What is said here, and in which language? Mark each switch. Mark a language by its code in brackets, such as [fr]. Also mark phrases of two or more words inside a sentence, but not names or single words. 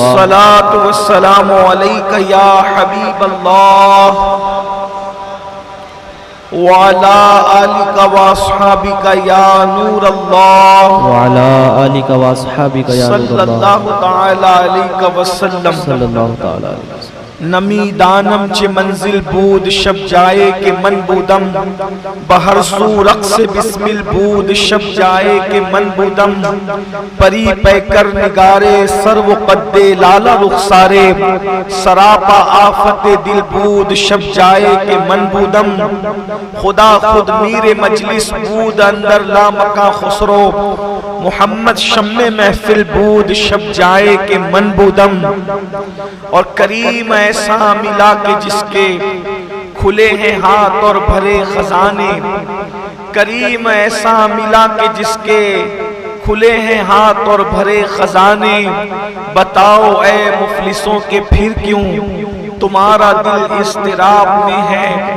[ar] الصلاۃ والسلام علیک یا حبیب اللہ، وعلی آلک واصحابک یا نور اللہ، وعلی آلک واصحابک یا نور صلی اللہ تعالی علیہ وسلم۔ صلی اللہ تعالی علیہ وسلم۔ [fa] نمی دانم چے منزل بود شب جائے کہ من بودم، بہر سو رقص بسمل بود شب جائے کہ من بودم، پری پیکر نگارے سر و قد لالا رخسارے، سراپا آفت دل بود شب جائے کہ من بودم، خدا خود میر مجلس بود اندر لامکاں خسرو، محمد شمع محفل بود شب جائے کہ من بودم، [ur] اور کریم ایسا ملا کہ جس کے کھلے ہیں ہاتھ اور بھرے خزانے، کریم ایسا ملا کہ جس کے کھلے ہیں ہاتھ اور بھرے خزانے، بتاؤ اے مفلسوں کے پھر کیوں تمہارا دل اضطراب میں ہے،